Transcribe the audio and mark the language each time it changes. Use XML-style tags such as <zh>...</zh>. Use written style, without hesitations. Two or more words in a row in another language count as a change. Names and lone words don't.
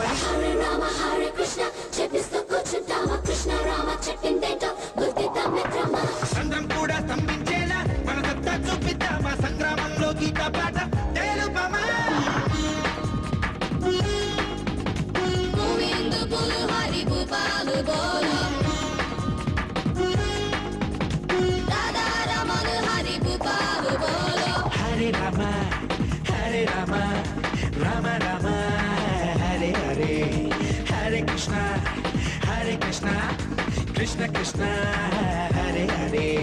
<sa>हरे राम हरे कृष्ण</sa> <te>చెప్పిస్తూ కూర్చుంటామా కృష్ణ రామ చెప్పిందేంటో గుర్తిద్దాం మిత్రమా సంద్రం కూడా స్తంభించేలా మన సత్తా చూపిద్దామా సంగ్రామంలో గీత పాట తెలుపమా</te> <hi>गोविंदा बोलो हरि गोपाल बोलो.</hi> <sa>हरे राम हरे राम राम राम हरे हरे हरे कृष्ण हरे कृष्ण कृष्ण कृष्ण हरे हरे.</sa>